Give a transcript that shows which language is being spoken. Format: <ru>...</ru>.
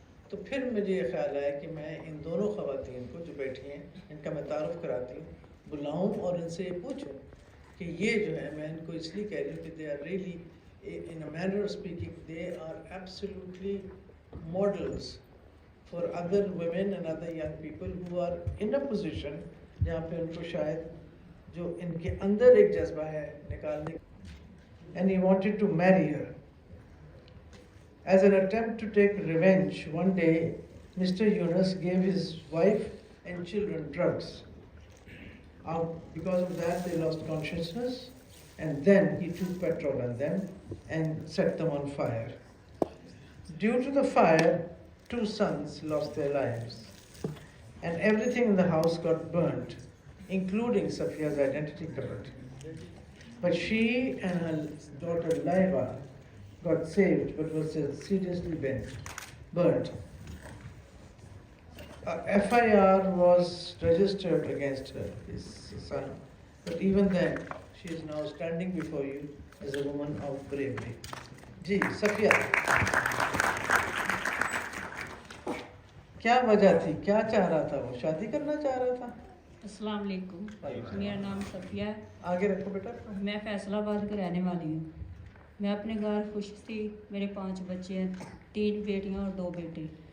<hi>तो फिर मुझे ये ख्याल आया कि मैं इन दोनों ख़वातीन को जो बैठी हैं इनका मैं तारुफ कराती हूँ, बुलाऊँ और इनसे ये पूछूँ कि ये जो है, मैं इनको इसलिए कह रही हूँ कि</hi> <en>they are really in a manner of speaking they are absolutely models for other women and other young people who are in a position</en> <hi>जहाँ पे उनको शायद जो इनके अंदर एक जज्बा है निकालने,</hi> <en>And he wanted to marry her. As an attempt to take revenge, one day Mr. Yunus gave his wife and children drugs. Because of that, they lost consciousness and then he took petrol on them and set them on fire. Due to the fire, 2 sons lost their lives, and everything in the house got burnt, including Safiya's identity card. But she and her daughter Laiba got saved, but was seriously burnt. FIR was registered against her, his son, but even then, she is now standing before you as a woman of bravery.</en> <hi>जी सफिया, क्या वजह थी, क्या चाह रहा था वो? शादी करना चाह रहा था? अस्सलाम वालेकुम, मेरा नाम सफ़िया है। आगे रखो बेटा। मैं फैसलाबाद की रहने वाली हूँ। मैं अपने घर खुश थी, मेरे 5 बच्चे हैं, 3 बेटियाँ और 2 बेटे।</hi>